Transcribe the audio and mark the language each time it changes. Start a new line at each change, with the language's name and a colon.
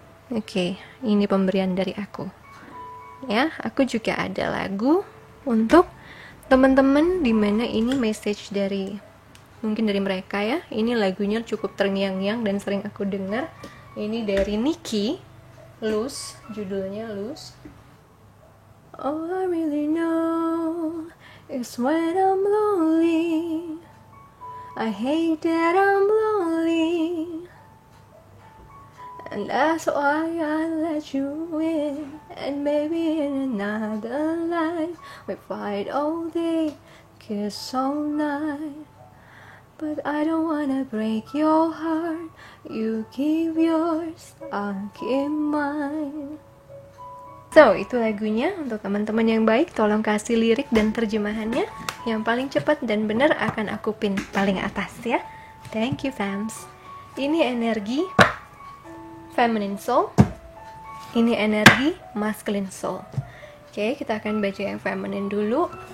Indonesian: Oke, ini pemberian dari aku. Ya, aku juga ada lagu untuk teman-teman dimana ini message dari mungkin dari mereka ya. Ini lagunya cukup terngiang-ngiang dan sering aku dengar. Ini dari Nicki, Lose, judulnya Lose.
English: All I really know is when I'm lonely, I hate that I'm lonely, and that's why I let you in. And maybe in another life we fight all day, kiss all night, but I don't wanna break your heart. You keep yours, I'll keep mine.
Indonesian: So, itu lagunya. Untuk teman-teman yang baik, tolong kasih lirik dan terjemahannya. Yang paling cepat dan benar akan aku pin paling atas ya.
English: Thank you fams.
Indonesian: Ini energi Feminine Soul. Ini energi Masculine Soul. Oke, kita akan baca yang feminine dulu.